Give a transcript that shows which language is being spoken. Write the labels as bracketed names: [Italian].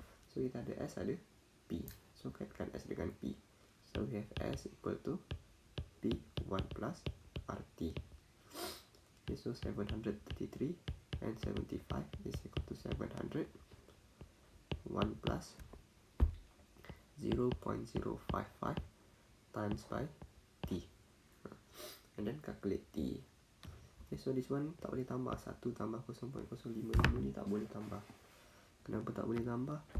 [Malay] So kita ada S, ada P, so kaitkan S dengan P. [English] So we have S equal to P1 plus RT. Okay, so 733 and 75 is equal to 700 1 plus 0.055 times by T, and then calculate T. Okay, so this one [Malay] tak boleh tambah. 1 tambah 0.055 ni tak boleh tambah. Kenapa tak boleh tambah?